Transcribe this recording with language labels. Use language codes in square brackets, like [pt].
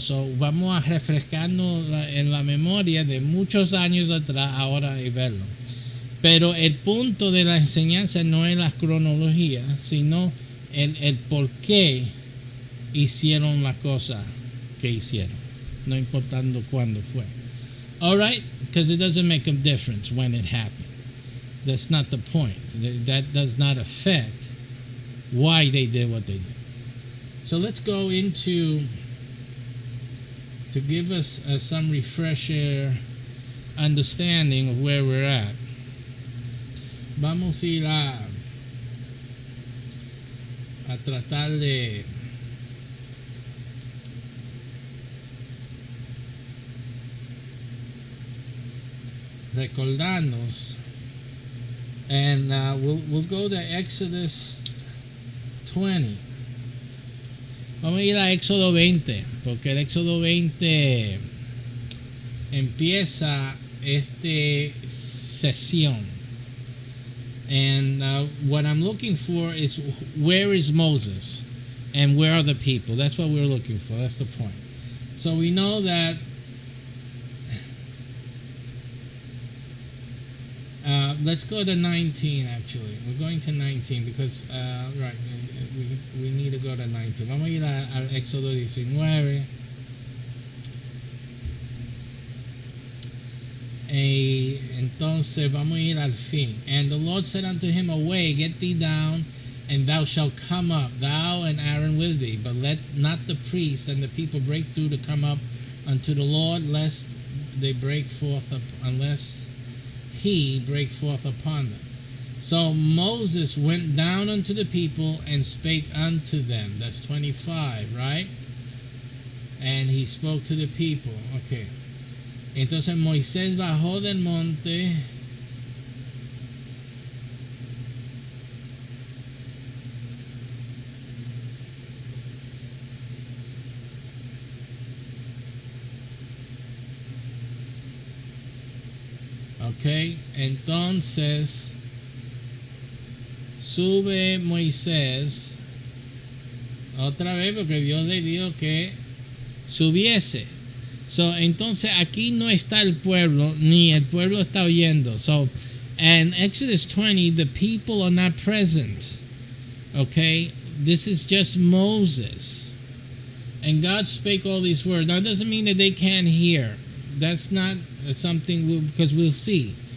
[es] So, vamos a refrescarnos en la memoria de muchos años atrás ahora y verlo. Pero el punto de la enseñanza no es la cronología, sino el por qué hicieron la cosa que hicieron, no importando cuándo fue. [en] All right? Because it doesn't make a difference when it happened. That's not the point. That does not affect why they did what they did. So let's go into, to give us some refresher understanding of where we're at. [es] Vamos a ir a tratar de recordarnos. [en] And we'll go to Exodus 20. [es] Vamos a ir a Éxodo 20, porque el Éxodo 20 empieza sesión. [en] And what I'm looking for is, where is Moses and where are the people? That's what we're looking for. That's the point. So we know that let's go to 19 actually. We're going to 19 because right, we need to go to 19. [es] Vamos a ir al Éxodo 19. Entonces vamos a ir al fin. [en] And the Lord said unto him, Away, get thee down, and thou shalt come up, thou and Aaron with thee. But let not the priests and the people break through to come up unto the Lord, lest they break forth, unless he break forth upon them. So Moses went down unto the people and spake unto them. That's 25, right? And he spoke to the people. Okay. [es] Entonces Moisés bajó del monte ok, entonces sube Moisés otra vez porque Dios le dijo que subiese. So, entonces aquí no está el pueblo, ni el pueblo está oyendo. [en] So, in Exodus 20, the people are not present. Okay? This is just Moses. And God spake all these words. Now, it doesn't mean that they can't hear. That's not something, because we'll see.